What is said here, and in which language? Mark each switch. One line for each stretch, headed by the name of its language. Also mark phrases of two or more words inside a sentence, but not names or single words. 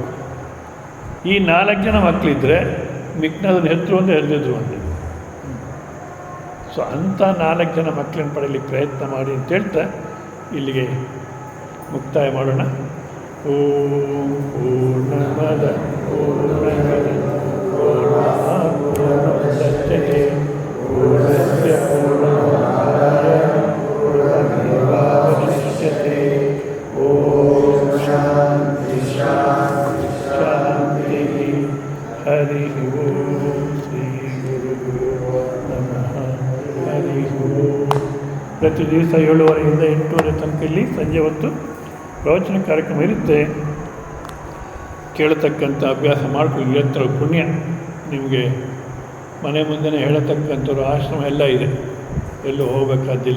Kannada: ಈ 4 ಜನ ಮಕ್ಕಳಿದ್ದರೆ ಮಿಕ್ನದನ್ನು ಹೆತ್ತರು ಒಂದು ಹೆರೆದಿದ್ರು ಒಂದು. ಸೊ ಅಂಥ 4 ಜನ ಮಕ್ಕಳನ್ನು ಪಡೆಯಲಿಕ್ಕೆ ಪ್ರಯತ್ನ ಮಾಡಿ ಅಂತ ಹೇಳ್ತಾ ಇಲ್ಲಿಗೆ ಮುಕ್ತಾಯ ಮಾಡೋಣ.
Sanskrit: ಓಂ ಪೂರ್ಣಮದ ಪೂರ್ಣಮದ ಪೂರ್ಣಮುದಚ್ಯತೆ ಪೂರ್ಣಸ್ಯ ಪೂರ್ಣಮಾದಾಯ ಪೂರ್ಣಮೇವಾವಶಿಷ್ಯತೆ. ಓಂ ಶಾಂತಿ ಶಾಂತಿ ಶಾಂತಿ. ಹರಿ ಓಂ ಶ್ರೀ ಗುರುಭ್ಯೋ ನಮಃ. ಹರಿ ಓಂ.
Kannada: ಪ್ರತಿ ದಿವಸ 7:30ಯಿಂದ 8:30 ತನಕ ಇಲ್ಲಿ ಸಂಜೆ ಹೊತ್ತು ಪ್ರವಚನ ಕಾರ್ಯಕ್ರಮ ಇರುತ್ತೆ. ಕೇಳತಕ್ಕಂಥ ಅಭ್ಯಾಸ ಮಾಡ್ಕೊಳ್ಳಿ. ನಿರಂತರ ಪುಣ್ಯ ನಿಮಗೆ ಮನೆ ಮುಂದೆನೇ ಹೇಳತಕ್ಕಂಥವ್ರು ಆಶ್ರಮ ಎಲ್ಲ ಇದೆ, ಎಲ್ಲೂ ಹೋಗಬೇಕಾದ್ದಿಲ್ಲ.